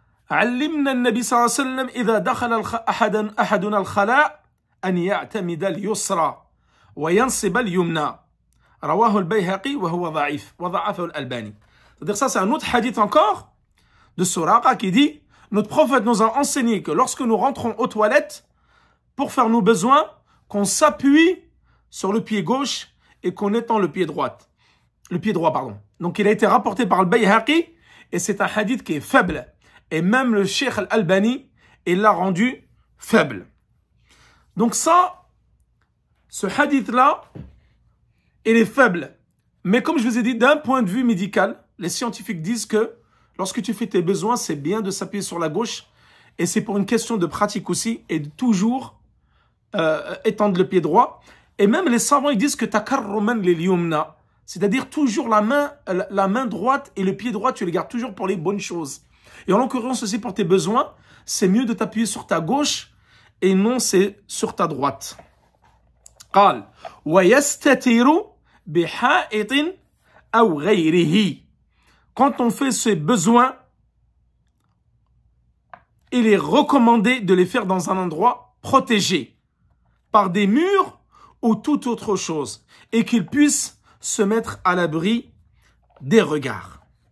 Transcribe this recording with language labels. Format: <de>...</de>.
<ar>علمنا النبي صلى الله عليه وسلم إذا دخل أحدنا الخلاء أن يعتمد اليسرى وينصب اليمنى. رواه البيهقي وهو ضعيف وضعفه الألباني.</ar> <fr>C'est-à-dire ça, c'est un autre hadith encore de Suraqa qui dit notre prophète nous a enseigné que lorsque nous rentrons aux toilettes pour faire nos besoins, qu'on s'appuie sur le pied gauche et qu'on étend le pied droit. Le pied droit, pardon. Donc il a été rapporté par le Bayhaqi et c'est un hadith qui est faible. Et même le Cheikh Al-Albani, il l'a rendu faible. Donc ça, ce hadith-là, il est faible. Mais comme je vous ai dit, d'un point de vue médical, les scientifiques disent que lorsque tu fais tes besoins, c'est bien de s'appuyer sur la gauche. Et c'est pour une question de pratique aussi et de toujours étendre le pied droit. Et même les savants, ils disent que</fr> <ar>takarruman lil yumna,</ar> <fr>c'est-à-dire toujours la main droite et le pied droit, tu les gardes toujours pour les bonnes choses. Et en l'occurrence aussi pour tes besoins, c'est mieux de t'appuyer sur ta gauche et non c'est sur ta droite.</fr> <ar>قال ويستتر بحائط أو غيره.</ar> <fr>Quand on fait ses besoins, il est recommandé de les faire dans un endroit protégé par des murs ou toute autre chose et qu'il puisse se mettre à l'abri des regards.</fr>